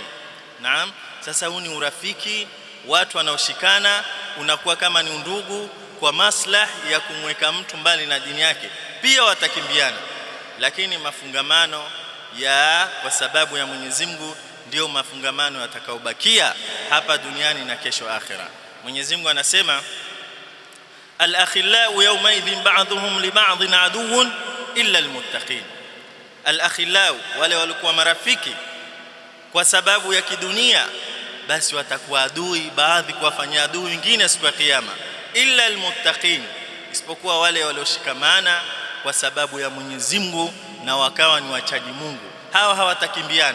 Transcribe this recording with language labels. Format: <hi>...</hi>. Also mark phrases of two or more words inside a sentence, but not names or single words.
<sw>Naam, sasa huu ni urafiki, watu wanaoshikana, unakuwa kama ni undugu kwa maslahi ya kumweka mtu mbali na dini yake, pia watakimbiana. Lakini mafungamano ya kwa sababu ya Mwenyezi Mungu ndio mafungamano yatakaobakia hapa duniani na kesho akhira. Mwenyezi Mungu anasema</sw> <ar>الأخلاء يومئذ بعضهم لبعض عدو إلا المتقين. Al-akhillau,</ar> <sw>wale walikuwa marafiki kwa sababu ya kidunia, basi watakuwa adui, baadhi kuwafanyia adui wengine siku ya kiyama.</sw> <ar>إلا المتقين,</ar> <sw>isipokuwa wale walioshikamana kwa sababu ya Mwenyezi Mungu na wakawa ni wachaji Mungu, hawa hawatakimbiana.</sw>